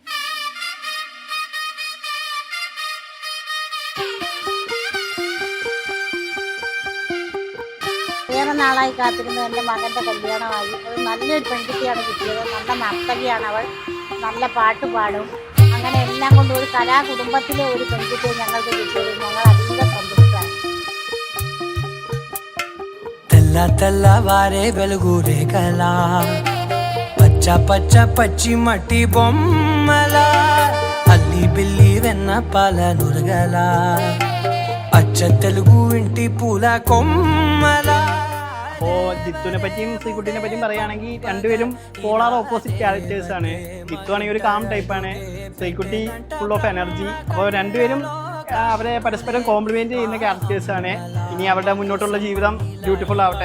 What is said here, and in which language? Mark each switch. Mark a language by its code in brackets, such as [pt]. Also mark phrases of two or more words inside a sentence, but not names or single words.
[ml] ഏറെ നാളായി കാത്തിരുന്ന എൻ്റെ മകൻ്റെ കല്യാണമായി. ഒരു നല്ലൊരു പെൺകുട്ടിയാണ് കിട്ടിയത്. നല്ല നർത്തകിയാണ് അവൾ, നല്ല പാട്ട് പാടും. അങ്ങനെ എല്ലാം കൊണ്ട് ഒരു കലാകുടുംബത്തിലെ ഒരു പെൺകുട്ടിയെ ഞങ്ങൾക്ക് കിട്ടിയത് ഞങ്ങൾ അധികം സന്തുഷ്ടരാണ്. [te] తెల్లవారే వెలుగురే కలా పచ్చ పచ్చ పచ్చి మట్టి బొమ్మల అల్లి బిల్లి వెన్న పాల నురగల అచ్చ తెలుగు ఇంటి పూల కొమ్మల. [ml] അപ്പോൾ ജിത്തുവിനെ പറ്റിയും ശ്രീകുട്ടിനെ പറ്റിയും പറയുകയാണെങ്കിൽ രണ്ടുപേരും [en] polar opposite characters [ml] ആണ്. ജിത്തു ആണെങ്കിൽ ഒരു [en] calm typeആണ്, [ml] ശ്രീകുട്ടി [en] full of energy. [ml] അപ്പോൾ രണ്ടുപേരും അവരെ പരസ്പരം കോംപ്ലിമെന്റ് ചെയ്യുന്ന ക്യാരക്ടേഴ്സ് ആണ്. ഇനി അവരുടെ മുന്നോട്ടുള്ള ജീവിതം ബ്യൂട്ടിഫുൾ ആവട്ടെ.